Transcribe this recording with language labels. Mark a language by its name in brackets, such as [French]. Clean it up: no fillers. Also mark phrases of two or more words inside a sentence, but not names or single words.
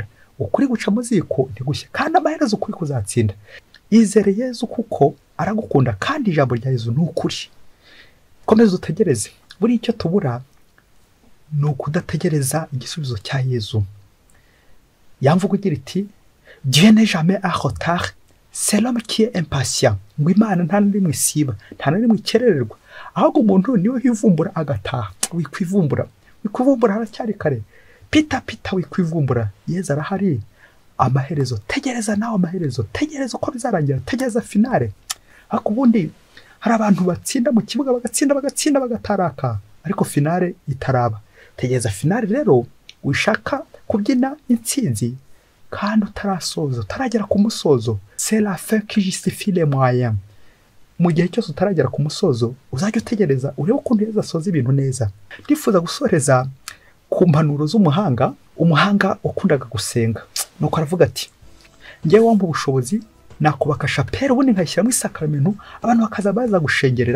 [Kinyarwanda] Ukuri guca mu ziko ntigushye, kandi amaherezo ukuri kuzatsinda. Izere Yezu kuko aragukunda, kandi ijambo rya Yezu ni ukuri. Komeza utegereze. Buri icyo tubura ni ukudategereza igisubizo cya Yezu. Yamvuga igira iti [French] Dieu n'est jamais en retard, c'est l'homme qui est impatient. [Kinyarwanda] Ngo Imana nta n'imwe isiba, nta n'imwe ikerererwa, ahubwo umuntu niwe yivumbura agataha. Wikwivumbura haracyari kare. Pita wikwivumbura, Yezu arahari. Amaherezo tegereza, nawe amaherezo tegereza uko bizarangira, tegereza finale. Ariko ubundi hari abantu batsinda mu kibuga bagatsinda bagataraka, ariko finale itaraba. Tegereza finale rero, wishaka kubyina intsinzi kandi utarasoza, utaragera ku musozo. [French] C'est la fin qui justifie les moyens. [Kinyarwanda] Mu gihe cyose utaragera ku musozo, uzajya utegereza urebe ukuntu Yezu asoza ibintu neza. Ndifuza gusoreza ku mpanuro z'umuhanga, umuhanga ukundaga gusenga. Nuko aravuga ati ngewe wampa ubushobozi nakubaka chapelle, ubundi nkashyiramo isakaramentu, abantu bakaza baza gushengerera.